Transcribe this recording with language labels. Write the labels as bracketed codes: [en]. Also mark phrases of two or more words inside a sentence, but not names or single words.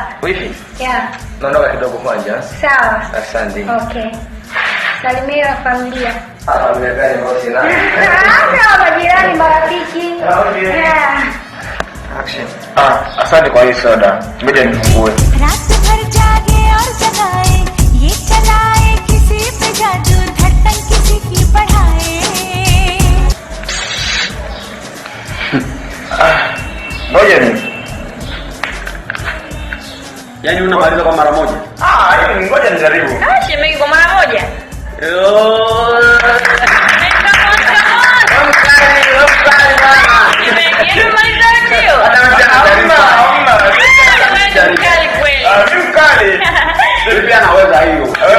[en] Wifi? Yeah. [sw] Naondoka kidogo kwanza. Sawa. Asante. Okay. Salimia familia. Nimegani bosi na. Majirani, marafiki. [en] Okay. Yeah. Action. [sw] Asante kwa hii soda. Ngoja nifungue. [hi] रात भर जागे और जगाए, ये चलाए किसी पे जादू, धड़कन किसी की बढ़ाए. [sw] Ngoja ni. Yaani unamaliza kwa mara moja? Hiyo ngoja nijaribu. Shemeji kwa mara moja. Pia naweza hiyo.